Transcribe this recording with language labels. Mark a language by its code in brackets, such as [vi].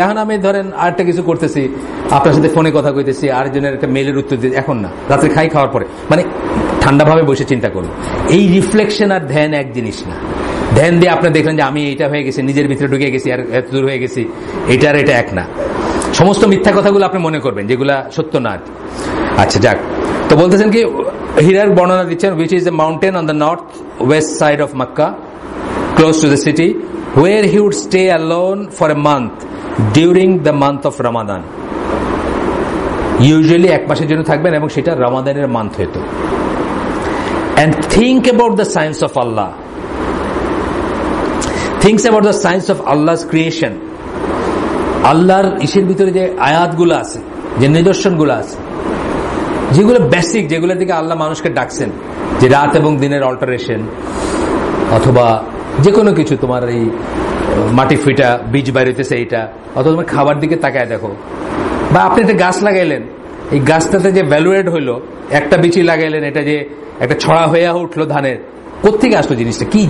[bn] এখন আমি ধরেন আরেকটা কিছু করতেছি, আপনার সাথে ফোনে কথা কইতেছি, আরেকজনের একটা মেইলের উত্তর দিতে, এখন না, রাত্রে খাওয়ার পরে মানে ঠান্ডা ভাবে বসে চিন্তা করুন। এই রিফ্লেকশন আর ধ্যান এক জিনিস না। ধ্যান দিয়ে আপনি দেখলেন যে আমি এইটা হয়ে গেছি, নিজের ভিতরে ঢুকে গেছি, আর এত দূর হয়ে গেছি, এটা আর এটা এক না। সমস্ত মিথ্যা কথাগুলো আপনি মনে করবেন যেগুলা সত্য না। আচ্ছা যাক, তো বলতেছেন কি হীরার বর্ণনা দিচ্ছেন, [en] which is the mountain on the north west side of Makkah close to the city where he would stay alone for a month during the month of Ramadan. [bn] Usually এক মাসের জন্য থাকবেন এবং সেটা রমাদানের মান্থ হতো। [en] And think about the science of Allah. Thinks about the science of Allah's creation. [bn] আল্লাহর ইসের ভিতরে যে আয়াতগুলো আছে, যে নিদর্শনগুলো আছে, যেগুলো বেসিক, যেগুলোর দিকে আল্লাহ মানুষকে ডাকছেন, যে রাত এবং দিনের অল্টারেশন, অথবা যে কোনো কিছু, তোমার এই মাটি ফিটা বীজ বাইরেতেছে এইটা, অথবা তোমার খাবার দিকে তাকায় দেখো, বা আপনি একটা গাছ লাগাইলেন, এই গাছটাতে যে ভ্যালুয়েড হইলো, একটা বিচি লাগাইলেন, এটা যে একটা ছড়া হয়ে উঠলো ধানের, কোত্থেকে আসলো জিনিসটা কি?